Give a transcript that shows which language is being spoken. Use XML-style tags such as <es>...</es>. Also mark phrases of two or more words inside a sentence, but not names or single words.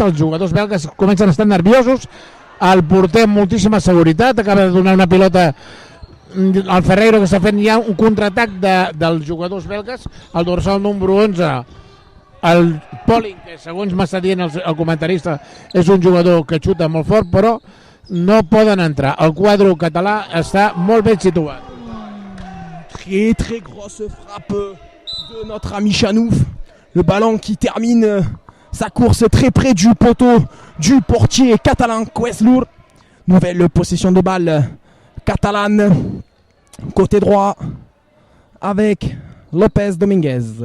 <ca>Els jugadors belgues comencen a estar nerviosos, el porter amb moltíssima seguretat, acaba de donar una pilota al Ferreiro, que està fent ja un contraatac dels jugadors belgues, el dorsal número 11, el Polling, que segons m'està dient el comentarista és un jugador que xuta molt fort, però no poden entrar. El quadre català està molt ben situat.</ca> <fr>Très grosse frappe de notre ami Chanouf, le ballon qui termine sa course très près du poteau du portier catalan Queslur. Nouvelle possession de balle catalane côté droit avec Lopez Dominguez.</fr>